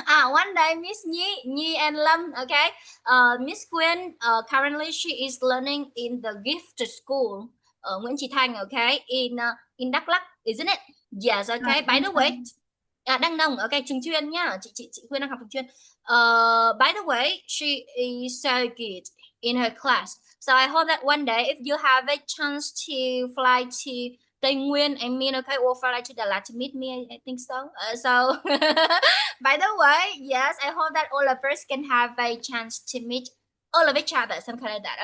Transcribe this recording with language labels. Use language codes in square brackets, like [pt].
[en] One day Miss Nhi and Lâm, okay. Miss Khuyên, currently she is learning in the gifted school. Nguyễn Chí Thanh, okay, in Đắk Lắk, isn't it? Yes, okay. By the way, [vi] Đăng Nông, okay, trường chuyên nhá. Chị Khuyên đang học trường chuyên. [en] By the way, she is so good in her class. So I hope that one day if you have a chance to fly to Tây Nguyên, I mean, okay, or fly to Đà Lạt to meet me, I think so. So, by the way, yes, I hope that all of us can have a chance to meet all of each other, something like that.